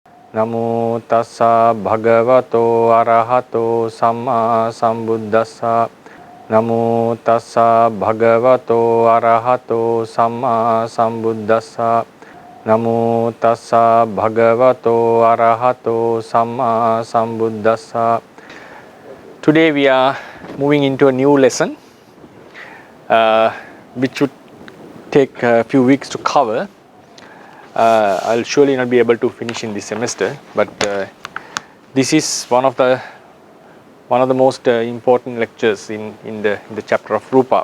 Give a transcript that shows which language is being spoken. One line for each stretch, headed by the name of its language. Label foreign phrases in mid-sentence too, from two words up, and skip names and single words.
Pali: Namo tassa bhagavato arahato samma sambuddhassa. Namo tassa bhagavato arahato samma sambuddhassa. Namo tassa bhagavato arahato samma sambuddhassa.
English: Today we are moving into a new lesson which would take a few weeks to cover. I'll surely not be able to finish in this semester, but this is one of the most important lectures in the chapter of Rupa.